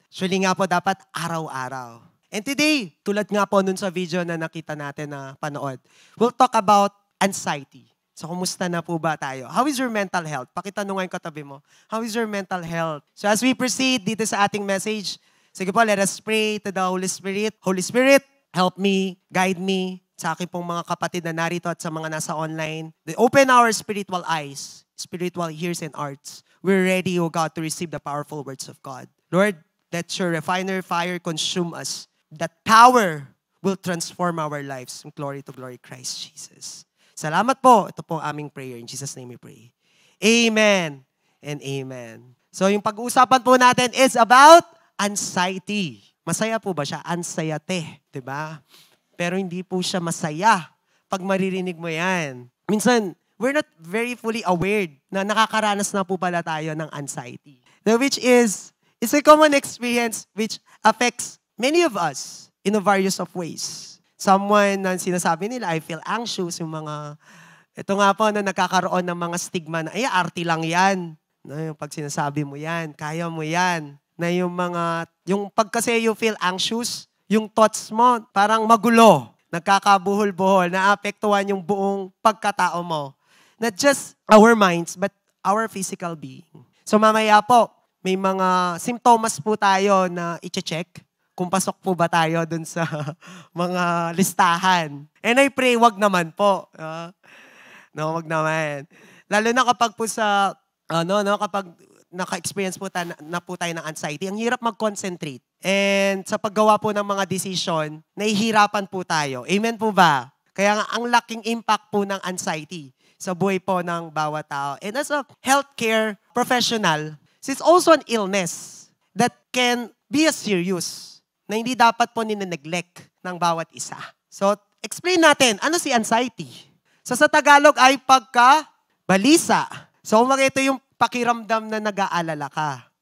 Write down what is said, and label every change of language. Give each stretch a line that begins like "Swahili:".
Filipino: Actually nga po dapat araw-araw.
English: And today,
Filipino: tulad nga po nun sa video na nakita natin na panood,
English: we'll talk about anxiety.
Filipino: So, kumusta na po ba tayo?
English: How is your mental health?
Filipino: Pakitanungan ko tabi mo.
English: How is your mental health? So, as we proceed
Filipino: dito sa ating
English: message,
Filipino: sige po,
English: let us pray to the Holy Spirit. Holy Spirit, help me, guide me,
Filipino: sa aking pong mga kapatid na narito at sa mga nasa online.
English: Open our spiritual eyes, spiritual ears and hearts. We're ready, O God, to receive the powerful words of God. Lord, let your refiner fire consume us. That power will transform our lives from glory to glory, Christ Jesus.
Filipino: Salamat po. Ito po ang aming
English: prayer. In Jesus' name we pray. Amen and amen.
Filipino: So yung pag-uusapan po natin
English: is about anxiety.
Filipino: Masaya po ba siya? Anxiety. Diba? Pero hindi po siya masaya pag maririnig mo yan. Minsan,
English: we're not very fully aware
Filipino: na nakakaranas na po pala tayo ng anxiety.
English: Which is, it's a common experience which affects many of us in a various of ways.
Filipino: Someone na sinasabi nila,
English: I feel anxious,
Filipino: yung mga, ito nga po na nagkakaroon ng mga stigma na, ay, arty lang yan. Na yung pag sinasabi mo yan, kaya mo yan. Na yung mga, yung pag kasi
English: you feel anxious,
Filipino: yung thoughts mo parang magulo, nagkakabuhol-buhol, naapektuhan yung buong pagkatao mo.
English: Not just our minds, but our physical being.
Filipino: So mamaya po, may mga symptoms po tayo na i-check kung pasok po ba tayo dun sa mga listahan.
English: And I pray,
Filipino: wag naman po. No, wag naman. Lalo na kapag po sa, kapag naka-experience po na po tayo ng anxiety, ang hirap mag-concentrate. And sa paggawa po ng mga decision, nahihirapan po tayo. Amen po ba? Kaya nga, ang laking impact po ng anxiety sa buhay po ng bawat tao.
English: And as a healthcare professional, it's also an illness that can be as serious
Filipino: na hindi dapat po nine-neglect ng bawat isa. So, explain natin, ano si anxiety? So, sa Tagalog ay pagka-balisa. So, ito yung pakiramdam na nag-aalala ka.